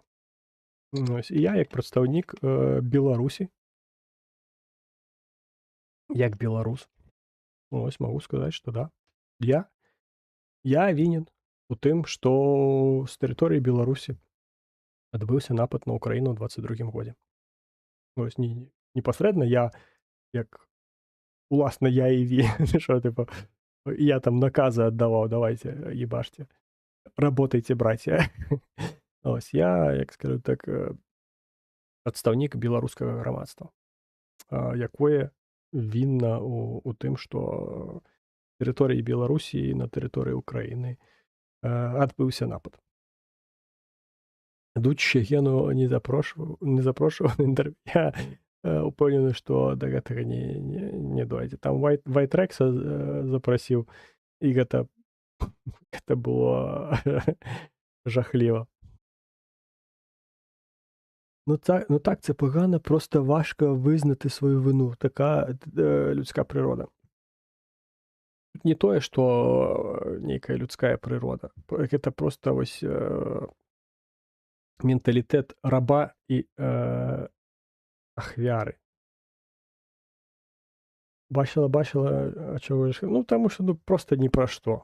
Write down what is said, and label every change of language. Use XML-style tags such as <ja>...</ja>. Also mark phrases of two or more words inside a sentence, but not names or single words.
<be>Ось і я як прадстаўнік Беларусі, як беларус, ось магу сказаць, што да, я вінен у тым, што з тэрыторыі Беларусі адбыўся напад на ўкраіну ў 22 годзе. Ось непасрэдна я як уласна я і що, типу, я там наказы аддаваў,</be> <ru>давайте, ебашьте, работайте, братья.</ru> <be>Ось я, як скажу так, прадстаўнік беларускага грамадства, якое вінна у тым, што тэрыторыі Беларусі на тэрыторыі Украіны адбыўся напад. Дучче Гену не запрошваў на інтэрв'ю. Я упэўнены, што да гэтага не дойдзе. Там Вайтрекса запрасіў, і гэта было жахліва.</be> <uk>Ну так, це погано, просто важко визнати свою вину. Така людська природа.</uk> <be>Тут не тое, што нейкая людская прырода. Гэта просто вось менталітэт раба і ахвяры.</be> <uk>Бачила, а чого ж?</uk> <be>Ну, таму што просто ні пра што.</be>